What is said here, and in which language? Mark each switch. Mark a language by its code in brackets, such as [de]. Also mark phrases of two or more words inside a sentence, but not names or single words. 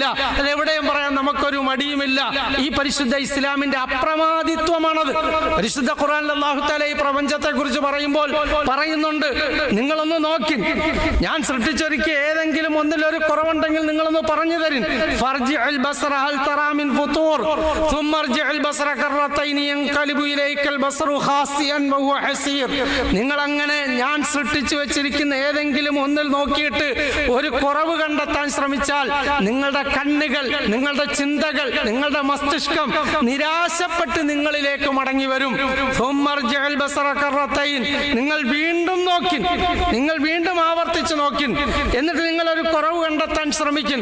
[ml] അതെവിടെയും പറയാൻ നമുക്കൊരു മടിയുമില്ല. ഈ പരിശുദ്ധ ഇസ്ലാമിന്റെ അപ്രമാദിത്വമാണത്. പരിശുദ്ധ ഖുർആനിൽ [ar] الله تعالى [ml] ഈ പ്രപഞ്ചത്തെ കുറിച്ച് പറയുമ്പോൾ പറയുന്നുണ്ട്, നിങ്ങളൊന്ന് നോക്കി, ഞാൻ സൃഷ്ടിച്ചൊരിക്കൽ ഏതെങ്കിലും ഒന്നിലൊരു കുറവുണ്ടെങ്കിൽ നിങ്ങളൊന്ന് പറഞ്ഞു തരും. [ar] فارجع البصر هل ترى من فطور ثم ارجع البصر كرتين ينقلب اليك البصر خاسئا وهو حسير. [ml] നിങ്ങൾ അങ്ങനെ ഞാൻ സൃഷ്ടിച്ചു വെച്ചിരിക്കുന്ന ഏതെങ്കിലും ഒന്നിൽ നോക്കിയിട്ട് ഒരു കുറവ് കണ്ടെത്താൻ ശ്രമിച്ചാൽ നിങ്ങളുടെ കണ്ണുകൾ, നിങ്ങളുടെ ചിന്തകൾ, നിങ്ങളുടെ മസ്തിഷ്കം നിരാശപ്പെട്ട് നിങ്ങളിലേക്ക് മടങ്ങി വരും. നിങ്ങൾ വീണ്ടും നോക്കി, നിങ്ങൾ വീണ്ടും ആവർത്തിച്ച് നോക്കി, എന്നിട്ട് നിങ്ങൾ ഒരു കുറവ് കണ്ടെത്താൻ ശ്രമിക്കും.